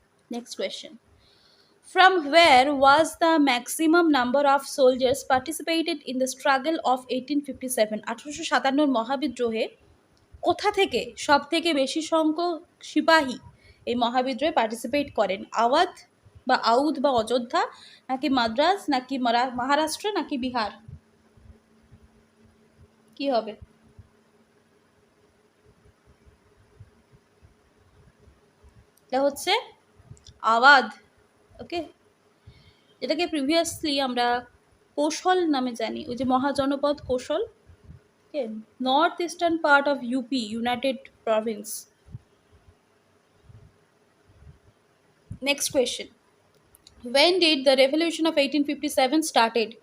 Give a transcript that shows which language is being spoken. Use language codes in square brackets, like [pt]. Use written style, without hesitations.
[en] Next question, from where was the maximum number of soldiers participated in the struggle of 1857? [bn] 1857 মহাবিদ্রোহে কোথা থেকে সব থেকে বেশি সংখ্যক সিপাহী এই মহাবিদ্রোহে পার্টিসিপেট করেন? আওয়াধ বা আউধ বা অযোধ্যা নাকি মাদ্রাজ নাকি মহারাষ্ট্র নাকি বিহার? কি হবে? এটা হচ্ছে আওয়াধ। ওকে, যেটাকে প্রিভিয়াসলি আমরা কৌশল নামে জানি, ওই যে মহাজনপদ কৌশল। ওকে, north eastern part of UP, United Province. [en] Next question, when did the revolution of 1857 started?